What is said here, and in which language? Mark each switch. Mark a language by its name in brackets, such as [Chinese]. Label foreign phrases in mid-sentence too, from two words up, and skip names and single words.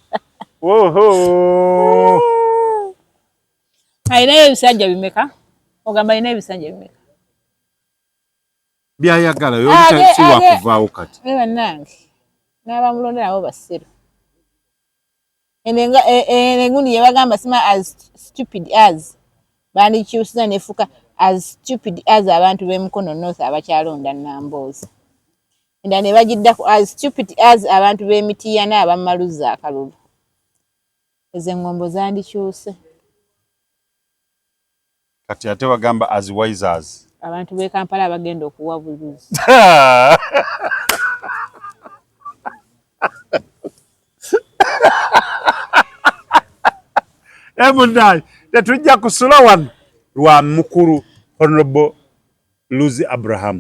[Ganda] alinayo ebisanja bimeka ogamba alinayo ebisanja bimeka byayagala yosiwakuvaawo kati bannange n'abamulonda nabo basero enguni yebagamba sima [English] as stupid as [Ganda] bandikyusiza nefuka [English] as stupid as [Ganda] abantu b'emukono north abakyalonda Nambooze enda ne bagiddako [English] as stupid as [Ganda] abantu b'emitiya n'abamaluza akalulu ezo engombo zandikyuse kati ate bagamba [English] as wise as [Ganda] abantu b'e Kampala bagenda okuwa buluzi munnaye tetujja kusula wano lwa mukulu Honorable Luzi Abraham